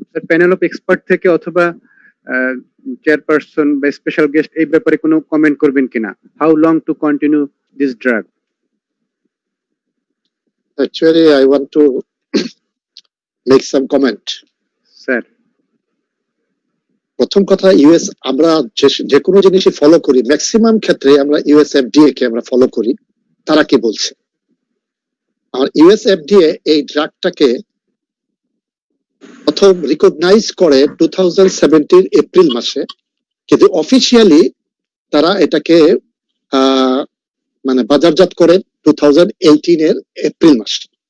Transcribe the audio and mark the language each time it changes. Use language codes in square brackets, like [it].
[bn] Panel of expert থেকে অথবা chairperson বা স্পেশাল গেস্ট এই ব্যাপারে কোনো কমেন্ট করবেন কিনা? [en] How long to continue this drug? Actually, I want to make some comment. [bn] Sir, প্রথম কথা, ইউএস আমরা যে কোনো জিনিসই ফলো করি, ম্যাক্সিমাম ক্ষেত্রে আমরা ইউএস এফডিএ কে আমরা ফলো করি। তারা কি বলছে? আর ইউএস এফডিএ এই ড্রাগটাকে প্রথম রিকগনাইজ করে 2017 এপ্রিল মাসে, কিন্তু অফিসিয়ালি তারা এটাকে মানে বাজারজাত করে 2018 এর এপ্রিল মাসে।